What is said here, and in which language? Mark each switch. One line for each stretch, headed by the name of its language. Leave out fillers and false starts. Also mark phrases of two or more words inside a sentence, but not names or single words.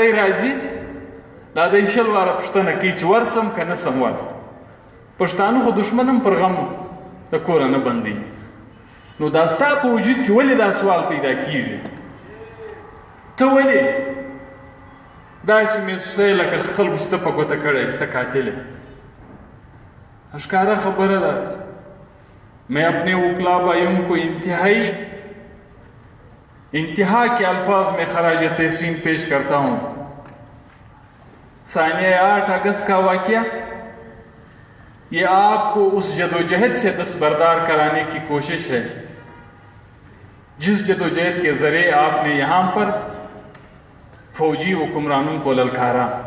Pashto: دی راځي دا دی شل واره پوښتنه کوي چې ورسم که نه سم ور پښتانه خو دښمن هم پر غم د کوره نه بندوي نو دا ستا په وجود کې ولې دا سوال پیدا کېږي ته ولې داسې محسوسوې لکه خلکو چې ته په ګوته کړی چې ته قاتل یې ښکاره خبره ده
Urdu: میں اپنے وکلا بھائیوں کو انتہا کے الفاظ میں خراج تحسین پیش کرتا ہوں ثانیہ 8 اگست کا واقعہ یہ آپ کو اس جدوجہد سے دستبردار کرانے کی کوشش ہے جس جدوجہد کے ذریعے آپ نے یہاں پر فوجی حکمرانوں کو للکارا